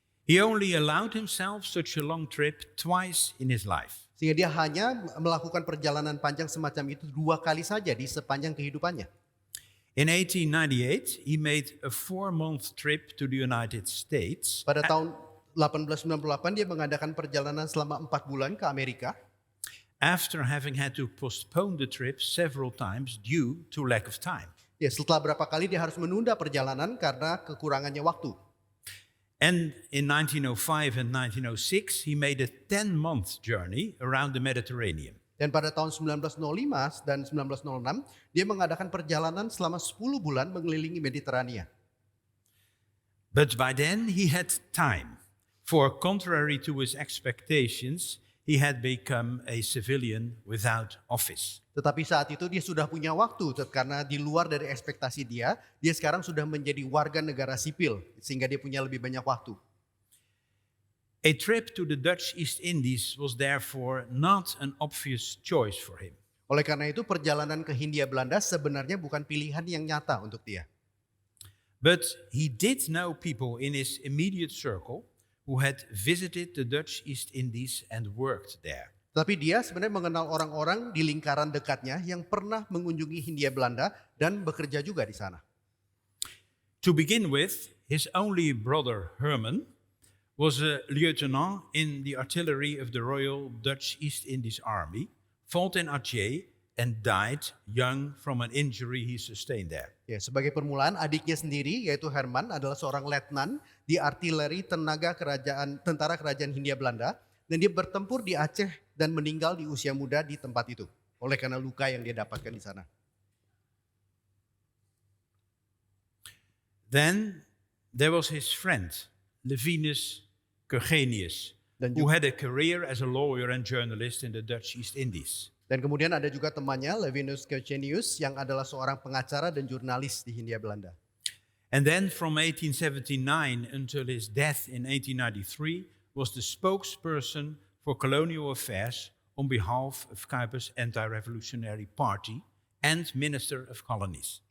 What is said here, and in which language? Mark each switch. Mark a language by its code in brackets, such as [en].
[en] He only allowed himself such a long trip twice in his life. [id] Sehingga dia hanya melakukan perjalanan panjang semacam itu 2 kali saja di sepanjang kehidupannya. [en] In 1898, he made a 4-month trip to the United States. [id] Pada tahun 1898 dia mengadakan perjalanan selama 4 bulan ke Amerika. [en] After having had to postpone the trip several times due to lack of time. [id] Ya, setelah berapa kali dia harus menunda perjalanan karena kekurangannya waktu. [en] And in 1905 and 1906, he made a 10-month journey around the Mediterranean. [id] Dan pada tahun 1905 dan 1906, dia mengadakan perjalanan selama 10 bulan mengelilingi Mediterania. [en] But by then he had time, for contrary to his expectations, he had become a civilian without office. [id] Tetapi saat itu dia sudah punya waktu karena di luar dari ekspektasi dia sekarang sudah menjadi warga negara sipil sehingga dia punya lebih banyak waktu. [en] A trip to the Dutch East Indies was therefore not an obvious choice for him. [id] Oleh karena itu perjalanan ke Hindia Belanda sebenarnya bukan pilihan yang nyata untuk dia. [en] But he did know people in his immediate circle who had visited the Dutch East Indies and worked there. [id] Tapi dia sebenarnya mengenal orang-orang di lingkaran dekatnya yang pernah mengunjungi Hindia Belanda dan bekerja juga di sana. [en] To begin with, his only brother Herman was a lieutenant in the artillery of the Royal Dutch East Indies Army, fought in Aceh, and died young from an injury he sustained there. [id] Ya, sebagai permulaan adiknya sendiri yaitu Herman adalah seorang letnan di artileri tentara kerajaan Hindia Belanda dan dia bertempur di Aceh dan meninggal di usia muda di tempat itu oleh karena luka yang dia dapatkan di sana. [en] Then there was his friend, Levinus Kurgenius, [id] Dan [en] who had a career as a lawyer and journalist in the Dutch East Indies. [id] Dan kemudian ada juga temannya Levinus Kurgenius yang adalah seorang pengacara dan jurnalis di Hindia Belanda. [en] And then from 1879 until his death in 1893 was the spokesperson for colonial affairs on behalf of Kuipers' anti-revolutionary party and Minister of Colonies.